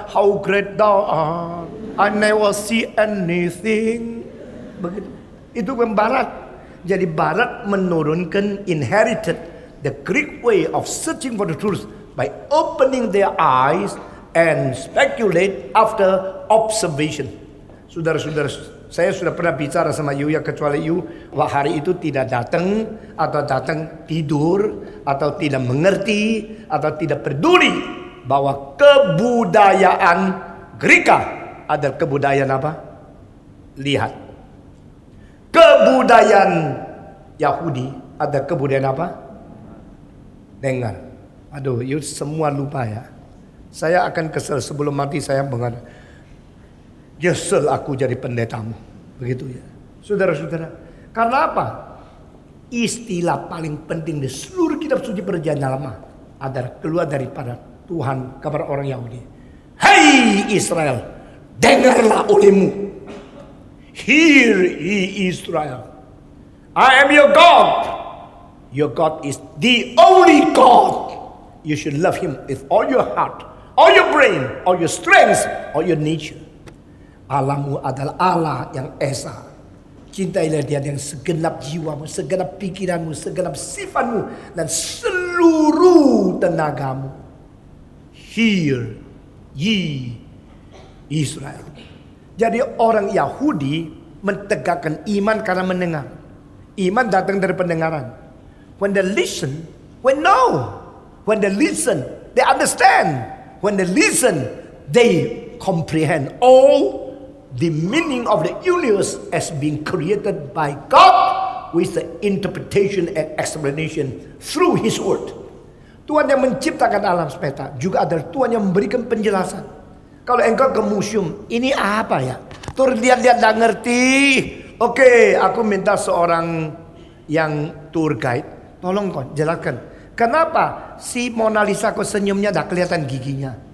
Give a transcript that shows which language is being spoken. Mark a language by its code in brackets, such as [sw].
[en] How great thou art, I never see anything. [id] Begitu. Itu kan Barat. Jadi Barat menurunkan [en] inherited the Greek way of searching for the truth by opening their eyes and speculate after observation. [id] Saudara-saudara, saya sudah pernah bicara sama you, ya kecuali you hari itu tidak datang, atau datang tidur, atau tidak mengerti, atau tidak peduli bahwa kebudayaan Gereja adalah kebudayaan apa? Lihat. Kebudayaan Yahudi ada kebudayaan apa? Dengar. Aduh, you semua lupa ya. Saya akan kesel sebelum mati, saya mengatakan, nyesel aku jadi pendetamu. Begitu ya. Saudara-saudara, karena apa? Istilah paling penting di seluruh kitab suci perjanjian lama adalah keluar daripada Tuhan kepada orang Yahudi. Hai Israel, dengarlah olehmu. [en] Hear ye Israel, I am your God. Your God is the only God. You should love him with all your heart, all your brain, all your strength, all your nature. [id] Allahmu adalah Allah yang esa. Cintailah dia dengan segenap jiwamu, segenap pikiranmu, segenap sifatmu, dan seluruh tenagamu. [en] Hear ye Israel. [id] Jadi orang Yahudi mentegakkan iman karena mendengar. Iman datang dari pendengaran. [en] When they listen, when they listen, they understand. When they listen, they comprehend all the meaning of the universe as being created by God with the interpretation and explanation through His Word. [id] Tuhan yang menciptakan alam semesta juga adalah Tuhan yang memberikan penjelasan. Kalau engkau ke museum, ini apa ya? Terus lihat-lihat tak ngerti. Oke, aku minta seorang yang tour guide, tolong kau jelaskan. Kenapa si Mona Lisa kok senyumnya tak kelihatan giginya?